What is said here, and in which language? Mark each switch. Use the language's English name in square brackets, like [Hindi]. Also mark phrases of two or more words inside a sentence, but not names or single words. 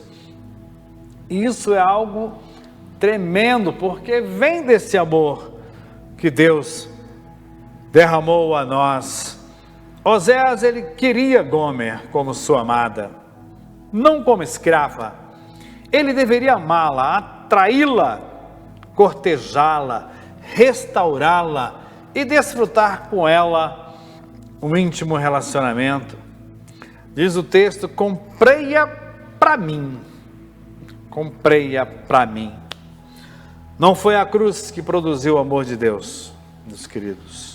[Portuguese] E isso é algo tremendo, porque vem desse amor que Deus derramou a nós. Oséias, ele queria Gomer como sua amada, não como escrava. Ele deveria amá-la, atraí-la, cortejá-la, restaurá-la e desfrutar com ela um íntimo relacionamento. Diz o texto: comprei-a para mim. Comprei-a para mim. Não foi a cruz que produziu o amor de Deus, meus queridos.